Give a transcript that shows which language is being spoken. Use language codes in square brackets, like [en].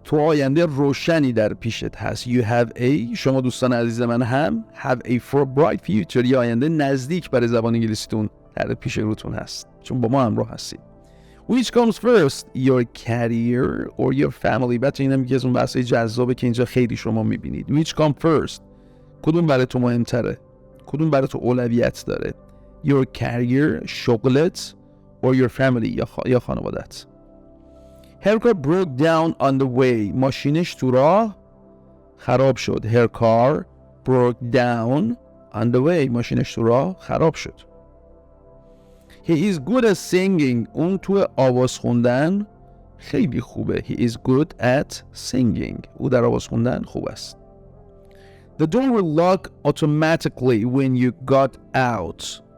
[fa] تو آینده روشنی در پیشت هست. [en] You have a. [fa] شما دوستان عزیز من هم [en] have a bright future. [fa] یه آینده نزدیک برای زبان انگلیسیتون در پیش روتون هست. چون با ما همراه هستید. [en] Which comes first, your career or your family? [fa] بچه اینم یکی از اون بحثای جذابه که اینجا خیلی شما میبینید. [en] Which comes first? [fa] کدوم برای تو مهمتره؟ کدوم برای تو اولویت داره؟ [en] Your career, [fa] شغلت [en] or your family [fa] یا خانوادت. [en] Her car broke down on the way. [fa] ماشینش تو راه خراب شد. [en] Her car broke down on the way. [fa] ماشینش تو راه خراب شد. [en] He is good at singing. [fa] اون تو آواز خوندن خیلی خوبه. [en] He is good at singing. [fa] او در آواز خوندن خوب است. [en] The door will lock automatically when you got out.